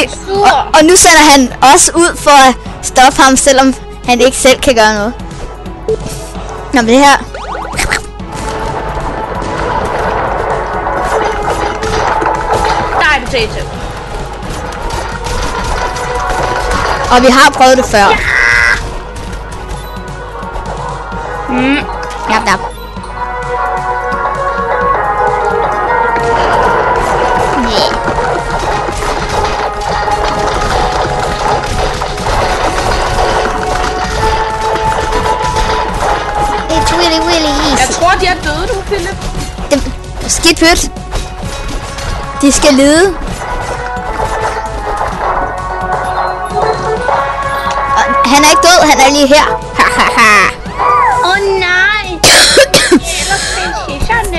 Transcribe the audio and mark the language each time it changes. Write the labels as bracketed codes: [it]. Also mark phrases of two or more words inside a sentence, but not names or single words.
[da] Og nu sender han os ud for at stoppe ham, selvom han ikke selv kan gøre noget. Nå, men det her... Nej, potato. Og vi har prøvet det før. Ja. Nap. [en] Yeah. It's really easy. [da] Jeg tror, de er døde nu, Philip. Skidt pyt. De skal lide. Han er ikke død, han er lige her. Nej. Ellers prinsesserne.